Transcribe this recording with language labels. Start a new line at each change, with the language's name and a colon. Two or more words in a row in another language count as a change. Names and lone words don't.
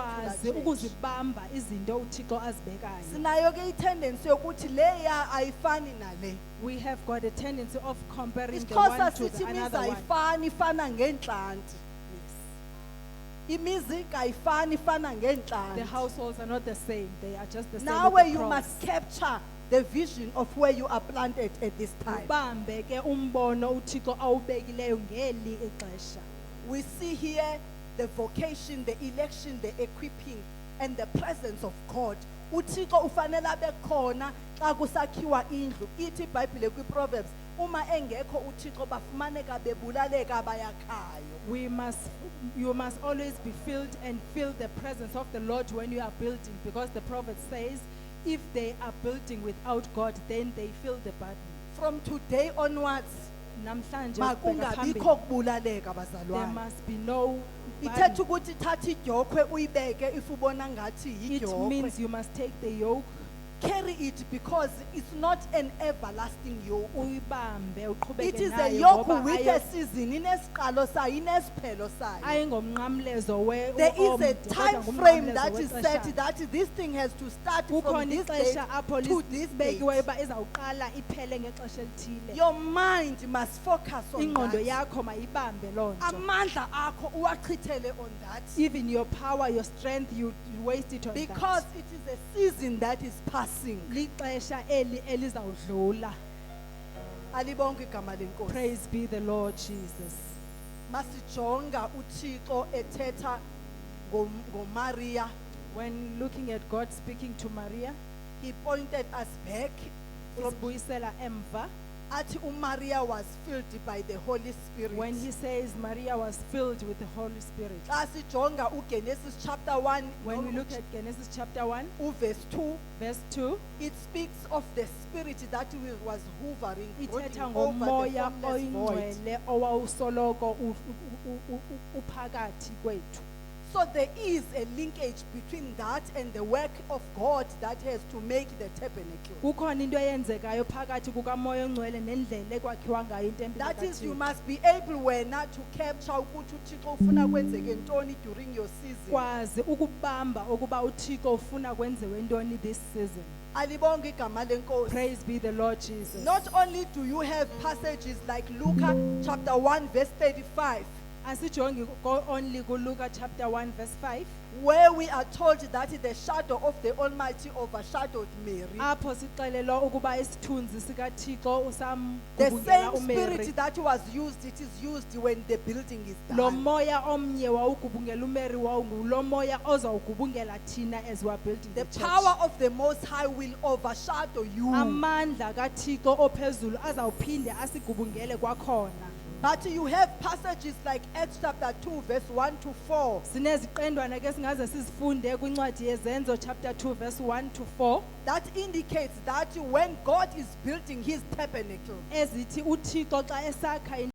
Xhosa: kwazi
English: church.
Xhosa: ukuzibamba izinto uThixo azibekayo. Sinayo ke itendency yokuthi leya ayifani nale.
English: We have got a tendency of comparing the
Xhosa: Isixhosa
English: one to
Xhosa: sithi
English: the
Xhosa: imizi
English: another one.
Xhosa: ayifani ifana ngentlanti. Imizi kayifani ifana
English: The
Xhosa: ngentlanti.
English: households are not the same. They are just the same. Now with the you crops. must capture the vision of where you are planted at this time.
Xhosa: Ubambe ke umbono uThixo awubekileyo ngeli ixesha.
English: We see here the vocation, the election, the equipping, and the presence of God.
Xhosa: uThixo ufanele abe khona xa kusakhiwa indlu. Ithi iBhayibhile kwiProverbs, uma engekho uThixo bafumaneka bebulaleka abayakhayo.
English: You must always be filled and feel the presence of the Lord when you are building, because the prophet says, if they are building without God, then they feel the burden. From today onwards,
Xhosa: Namhlanje ukubheka makungabikho phambili, kubulaleka
English: there
Xhosa: bazalwane.
English: must be no
Xhosa: Ithetha
English: burden.
Xhosa: ukuthi thatha idyokwe uyibeke if ubona ngathi
English: It
Xhosa: yidyokwe.
English: means you must take the yoke, Carry it because it's not an everlasting yoke.
Xhosa: uyibambe,
English: It
Xhosa: uqhubeke
English: is a
Xhosa: nayo
English: yoke
Xhosa: ngoba
English: with a season,
Xhosa: inesiqalo sayo, inesiphelo sayo. ayingomnqamlezo
English: There is a
Xhosa: omde, kodwa
English: time frame
Xhosa: ngumnqamlezo
English: that is set
Xhosa: wexeshana.
English: that this thing has to start from
Xhosa: Kukhona
English: this date
Xhosa: ixesha apho
English: to this date.
Xhosa: libekiweyo uba izawuqala iphele ngexesha elithile.
English: Your mind must focus on
Xhosa: Ingqondo
English: that.
Xhosa: yakho mayibambe loo nto. Amandla akho uwachithele
English: on that. Even your power, your strength, you waste it on Because that. it is a season that is passing.
Xhosa: Lixesha eli elizawudlula. Alibonke igama lenkosi.
English: Praise be the Lord Jesus.
Xhosa: Masijonga uThixo ethetha ngoMaria.
English: When looking at God speaking to Maria, he pointed us back from
Xhosa: usibuyisela emva athi uMaria
English: was filled by the Holy Spirit. when he says Maria was filled with the Holy Spirit.
Xhosa: Xa sijonga uGenesis chapter 1
English: When we look at Genesis chapter 1, verse 2, verse 2, it speaks of the spirit that was hovering,
Xhosa: ithetha
English: brooding over the
Xhosa: ngomoya
English: formless void.
Xhosa: oyingcwele owawusoloko uphakathi kwethu.
English: So there is a linkage between that and the work of God that has to make the tabernacle.
Xhosa: Kukhona into eyenzekayo phakathi kukamoya ongcwele nendlela ekwakhiwa ngayo intempile
English: That is, you
Xhosa: kaThixo.
English: must be able wena to capture
Xhosa: ukuthi uThixo ufuna kwenzeke ntoni
English: during your season.
Xhosa: Kwazi ukubamba ukuba uThixo ufuna kwenziwe ntoni
English: this season.
Xhosa: Alibonge igama lenkosi.
English: Praise be the Lord Jesus. Not only do you have passages like Luke chapter 1 verse 35,
Xhosa: Asijongi only kuLuka chapter 1 verse 5
English: where we are told that the shadow of the Almighty overshadowed Mary.
Xhosa: apho sixelelwa ukuba isithunzi sikaThixo
English: The
Xhosa: usamgubungela
English: same
Xhosa: uMary.
English: spirit that was used, it is used when the building is
Xhosa: Lo
English: done.
Xhosa: moya omnye wawugubungela uMary wawungulo moya ozawugubungela thina
English: as we are building The the power church. of the Most High will overshadow you.
Xhosa: Amandla kaThixo ophezulu azawuphinde asigubungele kwakhona.
English: But you have passages like Acts chapter 2 verse 1 to 4
Xhosa: Sineziqendwana ke singaze sizifunde kwincwadi yezenzo chapter 2 verse 1 to 4
English: that indicates that when God is building his tabernacle,
Xhosa: ezithi uThixo xa esakha